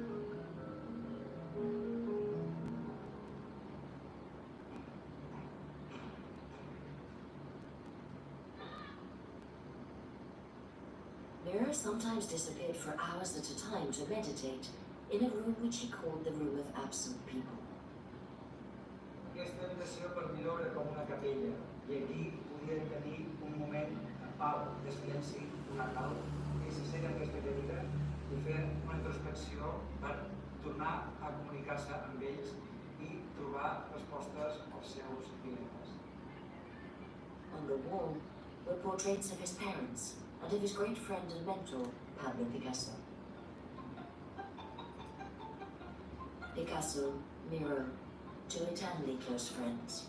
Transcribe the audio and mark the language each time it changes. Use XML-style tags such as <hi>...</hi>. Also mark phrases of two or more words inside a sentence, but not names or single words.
<en>Mira sometimes disappeared for hours at a time to meditate in a room which he called the Room of Absent People.</en> <ca>Aquesta habitació per mi era com una capella, i aquí podien tenir un moment de pau, de silenci, una calma, i s'asseia en aquesta cadira i fer una introspecció per tornar a comunicar-se amb ells i trobar respostes als seus dilemes.</ca> <en>On the wall were portraits of his parents and of his great friend and mentor, Pablo Picasso. Picasso, Miro, two eternally close friends.</en>